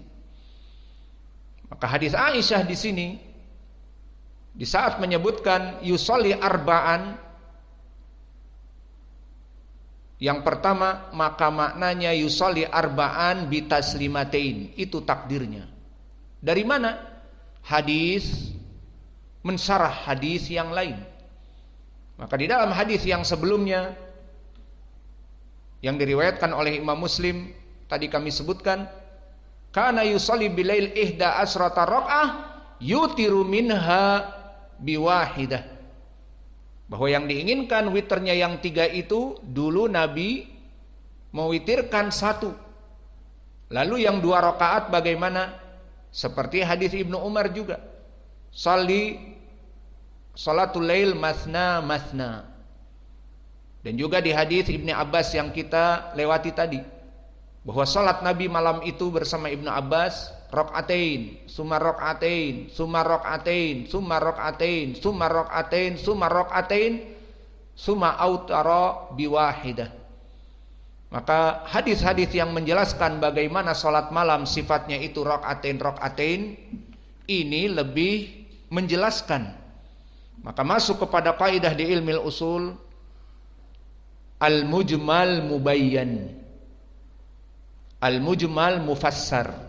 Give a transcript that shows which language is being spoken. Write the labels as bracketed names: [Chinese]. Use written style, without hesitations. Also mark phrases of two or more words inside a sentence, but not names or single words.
[Indonesian] Maka hadis Aisyah di sini di saat menyebutkan [Arabic] يصلي أربعا, [Indonesian] yang pertama maka maknanya [Arabic] يصلي أربعا بتسليمتين, [Indonesian] itu takdirnya. Dari mana? Hadis mensyarah hadis yang lain. Maka di dalam hadis yang sebelumnya yang diriwayatkan oleh Imam Muslim tadi kami sebutkan, [Arabic] كان يصلي بالليل إحدى عشرة ركعة يوتر منها بواحدة, [Indonesian] bahwa yang diinginkan witirnya yang 3 itu dulu Nabi mewitirkan 1. Lalu yang 2 rakaat bagaimana? Seperti hadis Ibnu Umar juga, [Arabic] صلاة الليل مثنى مثنى. [Indonesian] Dan juga di hadis Ibnu Abbas yang kita lewati tadi, bahwa salat Nabi malam itu bersama Ibnu Abbas [Arabic] ركعتين ثم ركعتين ثم ركعتين ثم ركعتين ثم ركعتين ثم ركعتين ثم أوتر بواحدة. [Indonesian] Maka hadis-hadis yang menjelaskan bagaimana salat malam sifatnya itu [Arabic] ركعتين ركعتين [Indonesian] ini lebih menjelaskan. Maka masuk kepada kaidah di ilmu usul [Arabic] المجمل مبين، المجمل مفسر.